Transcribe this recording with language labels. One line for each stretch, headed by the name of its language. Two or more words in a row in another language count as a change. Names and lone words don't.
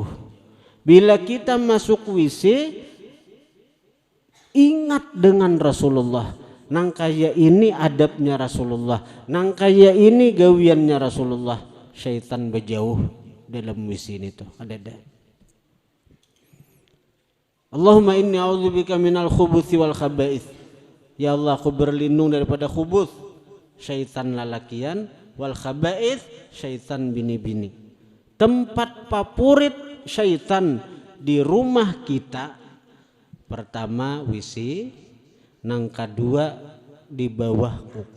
Banjar: Bila kita masuk WC, ingat dengan Rasulullah. Nang kaya ini adabnya Rasulullah, nang kaya ini gawiannya Rasulullah. Syaitan berjauh dalam WC ini tuh ada.
Arabic: اللهم إني أعوذ بك من الخبث والخبائث.
Banjar: Ya Allah, aku berlindung daripada khubuth, syaitan lalakian,
Arabic: والخبائث,
Banjar: syaitan bini-bini. Tempat favorit syaitan di rumah kita, pertama WC, nang kedua di bawah kuku.